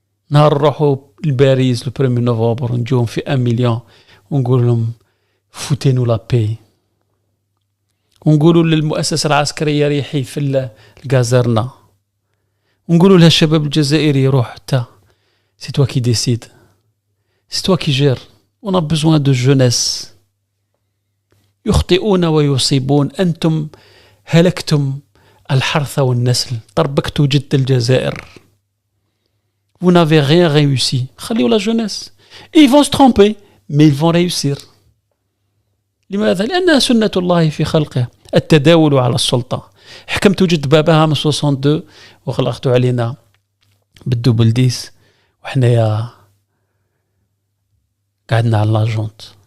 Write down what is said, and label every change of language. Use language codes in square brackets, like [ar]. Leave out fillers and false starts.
[ar] نهار نروحوا لباريس لو 1 نوفمبر ونجوهم في 1 مليون ونقول لهم فوتينو لا بي، ونقولوا للمؤسسة العسكرية ريحي في الكازرنا، ونقولوا لها الشباب الجزائري روح تا سي توا كي ديسيد، سي توا كي جير، [fr] on a besoin de jeunesse. [ar] يخطئون ويصيبون، أنتم هلكتم الحرث والنسل، طربكتوا جد الجزائر. [fr] Vous n'avez rien réussi. [ar] خليوا [fr] la jeunesse. Ils vont se tromper, mais ils vont réussir. [ar] لماذا؟ لأنها سنة الله في خلقه، التداول على السلطة. حكمتوا جد باباها من 62 وخلقتوا علينا بالدوبل ديس، وحنايا قعدنا على لاجونت.